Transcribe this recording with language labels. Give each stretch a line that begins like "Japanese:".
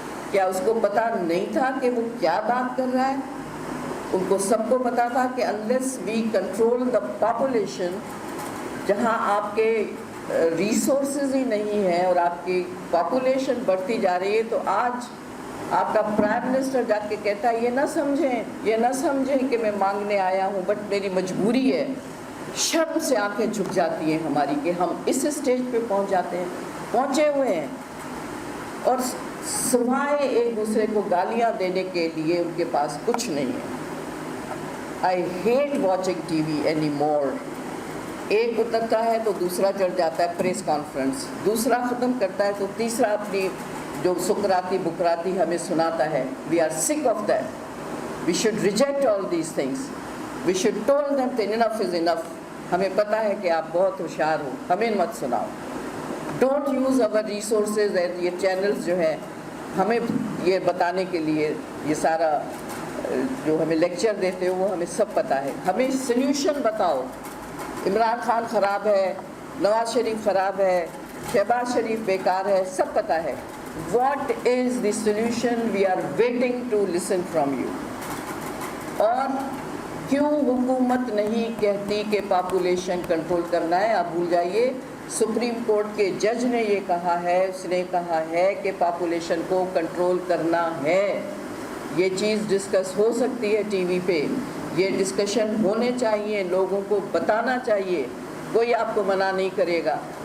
Urdu: کیا اس کو پتہ نہیں تھا کہ وہ کیا بات کر رہا ہے؟ ان کو سب کو پتا تھا کہ
English: unless we control the population،
Urdu: جہاں آپ کے ریسورسز ہی نہیں ہیں اور آپ کی پاپولیشن بڑھتی جا رہی ہے، تو آج آپ کا پرائم منسٹر جا کے کہتا ہے یہ نہ سمجھیں کہ میں مانگنے آیا ہوں، بٹ میری مجبوری ہے. شرم سے آنکھیں جھک جاتی ہیں ہماری کہ ہم اس اسٹیج پہ پہنچے ہوئے ہیں، اور سوائے ایک دوسرے کو گالیاں دینے کے لیے ان کے پاس کچھ نہیں ہے.
English: I hate watching TV anymore.
Urdu: ایک اترتا ہے تو دوسرا چڑھ جاتا ہے پریس کانفرنس، دوسرا ختم کرتا ہے تو تیسرا اپنی جو سکراتی بکراتی ہمیں سناتا ہے.
English: We are sick of that. We should reject all these things. We should tell them that enough is enough.
Urdu: ہمیں پتہ ہے کہ آپ بہت ہوشیار ہو، ہمیں مت سناؤ.
English: Don't use our resources and
Urdu: یہ چینلز جو ہیں ہمیں یہ بتانے کے لیے، یہ سارا جو ہمیں لیکچر دیتے ہو وہ ہمیں سب پتہ ہے. ہمیں سلیوشن بتاؤ. عمران خان خراب ہے، نواز شریف خراب ہے، شہباز شریف بیکار ہے، سب پتہ ہے.
English: What is the solution? We are waiting to listen from you.
Urdu: اور کیوں حکومت نہیں کہتی کہ پاپولیشن کنٹرول کرنا ہے؟ آپ بھول جائیے، سپریم کورٹ کے جج نے یہ کہا ہے، اس نے کہا ہے کہ پاپولیشن کو کنٹرول کرنا ہے. یہ چیز ڈسکس ہو سکتی ہے ٹی وی پہ، یہ ڈسکشن ہونے چاہیے، لوگوں کو بتانا چاہیے، کوئی آپ کو منع نہیں کرے گا.